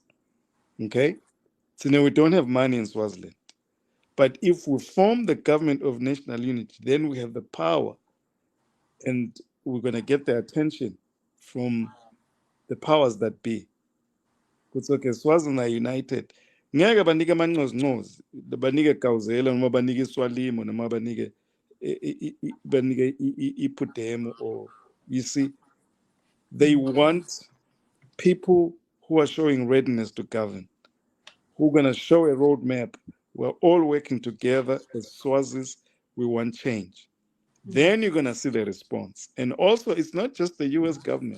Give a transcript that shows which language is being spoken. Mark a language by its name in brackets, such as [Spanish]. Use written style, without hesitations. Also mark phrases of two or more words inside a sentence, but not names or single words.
[English] Okay? So now we don't have money in Swaziland. But if we form the government of national unity, then we have the power and we're going to get the attention from the powers that be. Kuthi okay, Swaziland are united. [Swati] Ngeke banike amancozincozi, banike Gawuzela noma banike iSwalimo noma banike iPhudemo, [English] or you see, they want people who are showing readiness to govern, who are going to show a roadmap. We're all working together as Swazis. We want change. Then you're going to see the response. And also, it's not just the US government.